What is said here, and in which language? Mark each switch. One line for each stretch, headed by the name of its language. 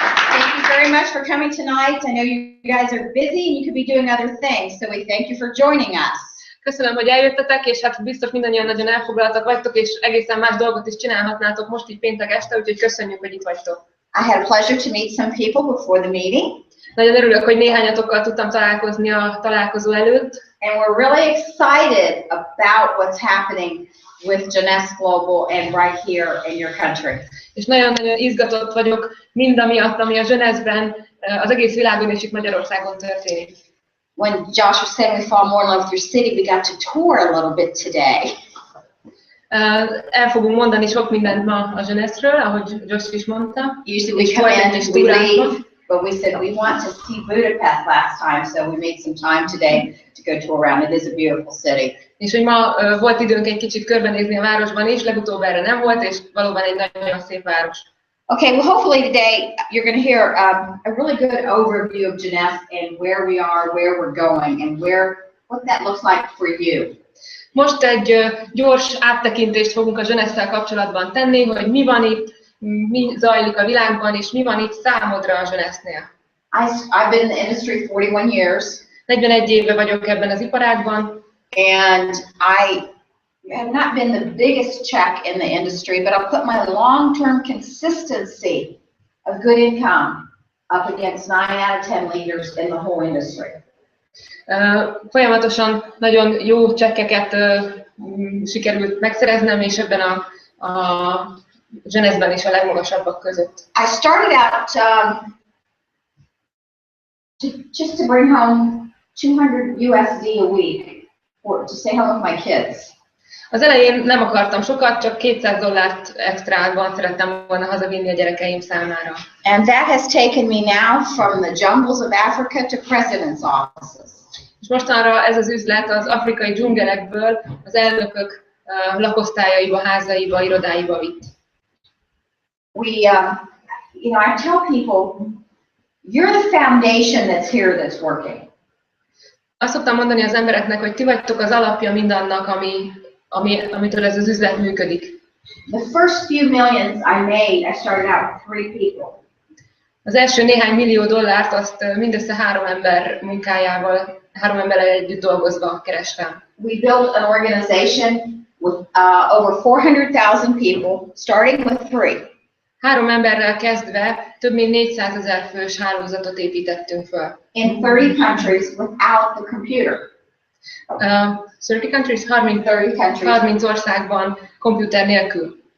English: Thank you very much for coming tonight. I know you guys are busy and you could be doing other things, so we thank you for joining us.
Hungarian: Köszönöm, hogy eljöttetek, és hát biztos mindannyian nagyon elfoglaltak vagytok, és egészen más dolgot is csinálhatnátok most így péntek este, úgyhogy köszönjük, hogy itt vagytok.
English: I had a pleasure to meet some people before the meeting.
Hungarian: Nagyon örülök, hogy néhányatokkal tudtam találkozni a találkozó előtt.
English: And we're really excited about what's happening with Jeunesse Global and right here in your country.
Hungarian: És nagyon-nagyon izgatott vagyok mindamiatt, ami a Jeunesse-ben, az egész világon és itt Magyarországon történik.
English: When Josh was saying we fall more in love with your city, we got to tour a little bit today.
Hungarian: El fogunk mondani sok mindent ma a Jeunesse-ről, ahogy Josh is mondta.
English: Usually we come in and we leave, but we said we want to see Budapest last time, so we made some time today to go tour around. It is a beautiful city.
Hungarian: És hogy ma volt időnk egy kicsit körbenézni a városban is, legutóbb erre nem volt, és valóban egy nagyon szép város.
English: Okay, well hopefully today you're going to hear a really good overview of Jeunesse and where we are, where we're going, and what that looks like for you.
Hungarian: Most egy gyors áttekintést fogunk a Jeunesse-szel kapcsolatban tenni, hogy mi van itt, mi zajlik a világban, és mi van itt számodra a Jeunesse-nél.
English: I've been in the industry 41 years.
Hungarian: 41 éve vagyok ebben az iparágban.
English: And I have not been the biggest check in the industry, but I'll put my long-term consistency of good income up against 9 out of 10 leaders in the whole industry.
Hungarian: Folyamatosan nagyon jó csekkeket sikerült megszereznem, és ebben a Jeunesse-ben is a legmagasabbak között.
English: I started out just to bring home 200 USD a week to stay home with my kids.
Hungarian: Az elején nem akartam sokat, csak $200 extrában szerettem volna hazavinni a gyerekeim számára.
English: And that has taken me now from the jungles of Africa to president's offices.
Hungarian: És mostanra ez az üzlet az afrikai dzsungelekből az elnökök lakosztályaiba, házaiba, irodáiba vitt.
English: I tell people, you're the foundation that's here that's working.
Hungarian: Azt szoktam mondani az embereknek, hogy ti vagytok az alapja mindannak, amitől ez az üzlet működik.
English: The first few millions I made, I started out with 3 people.
Hungarian: Az első néhány millió dollárt azt mindössze 3 ember munkájával, 3 emberrel együtt dolgozva kerestem.
English: We built an organization with over 400,000 people, starting with 3.
Hungarian: 3 emberrel kezdve több mint 400 000 fős hálózatot építettünk föl.
English: In 30 countries without the computer. 30 countries?
Hungarian: 30 országban komputer nélkül.